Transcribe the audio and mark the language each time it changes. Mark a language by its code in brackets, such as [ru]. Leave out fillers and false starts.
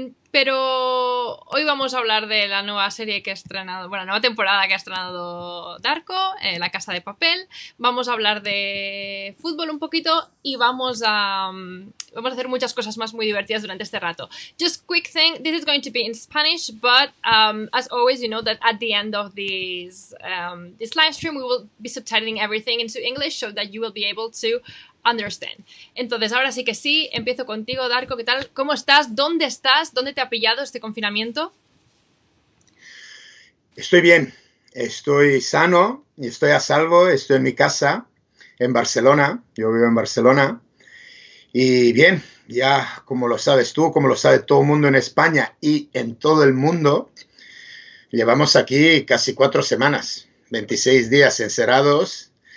[es] Pero hoy vamos a hablar de la nueva serie que ha estrenado, bueno, nueva temporada que ha estrenado Darko, La Casa de Papel. Vamos a hablar de fútbol un poquito y vamos a hacer muchas cosas más muy divertidas durante este rato. [en] Just quick thing, this is going to be in Spanish, but as always, you know that at the end of this live stream, we will be subtitling everything into English so that you will be able to understand. [es] Entonces, ahora sí que sí, empiezo contigo, Darko. ¿Qué tal? ¿Cómo estás? ¿Dónde estás? ¿Dónde te ha pillado este confinamiento? Estoy bien, estoy sano y estoy a salvo, estoy en mi casa, en Barcelona, yo vivo en Barcelona, y bien, ya como lo sabes tú, como lo sabe todo el mundo en España y en todo el mundo, llevamos aquí casi 4 semanas, 26 días encerrados.